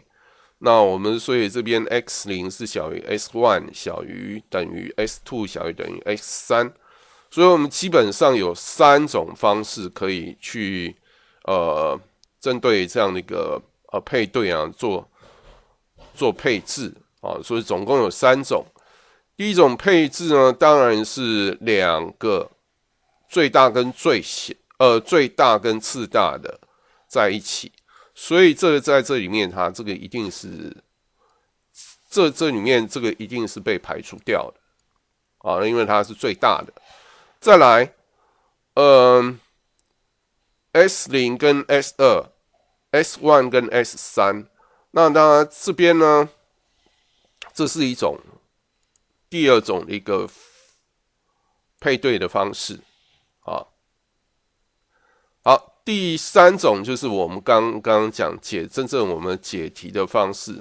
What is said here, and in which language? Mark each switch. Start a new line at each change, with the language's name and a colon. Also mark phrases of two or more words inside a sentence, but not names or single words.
Chinese: 那我們所以這邊 x0 是小於 x1 小於等於 x2 小於等於 x3， 所以我們基本上有3種方式可以去針對這樣的一個配對做配置所以總共有3種。第一種配置呢，當然是2 個最大跟最大跟次大的在一起。所以在這裡面，它这個一定是这裡面这個一定是被排除掉的因為它是最大的。再來S0 跟 S2 ，S1 跟 S3，那當然這邊呢，這是一種第二種的一個配對的方式。好，第三種就是我們剛剛講真正我們解題的方式。